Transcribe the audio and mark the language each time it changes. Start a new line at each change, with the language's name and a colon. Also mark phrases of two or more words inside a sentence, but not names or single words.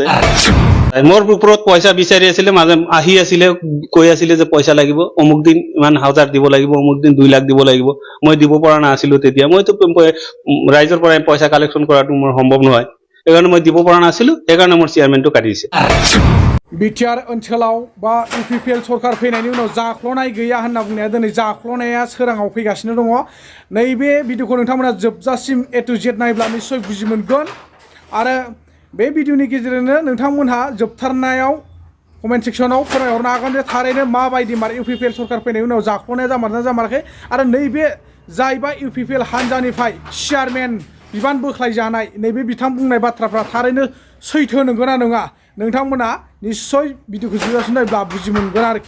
Assamese: মোৰ ওপৰত পইচা বিচাৰি আছিলে, মাজে আহি আছিলে, কৈ আছিলে যে পইচা লাগিব, অমুক দিন ইমান হাজাৰ দিব লাগিব, অমুক দিন 2 লাখ দিব লাগিব। মই দিব পৰা নাছিলো তেতিয়া, মইতো ৰাইজৰ পৰা পইচা কালেকশন কৰাটো মোৰ সম্ভৱ নহয়, সেইকাৰণে মই দিব পৰা নাছিলো, সেইকাৰণে মোৰ চেয়ারম্যানটো কাটিছে।
Bodo: बिटिआर ओनसोलाव बा UPPL सरकार फैनायनि उनाव जाख्ल'नाय गैया होनना बुंनाया दिनै जाख्ल'नाया सोराङाव फैगासिनो दङ। नैबे भिडिअखौ नोंथांमोना जोबजासिम
English: A to Z
Bodo: नायब्ला निश्चय बुजि मोनगोन आरो बे भिडिअनि गेजेरजोंनो नोंथांमोनहा जोबथारनायाव
English: comment section
Bodo: फोरमायहरनो हागोन जे थारैनो माबायदि UPPL सरकार फैनायनि उनाव जाख्ल'नाया जामारदोंना जामाराखै आरो नैबे जायबा UPPL हान्जानिफ्राय चेयारमेन बिबान बोख्लायजानाय नैबे बिथां बुंनाय बाथ्राफ्रा थारैनो सैथो नंगौना नङा नोंथांमोना निश्चय भिडिअखौ जोबजासिम नायब्ला बुजि मोनगोन आरोखि।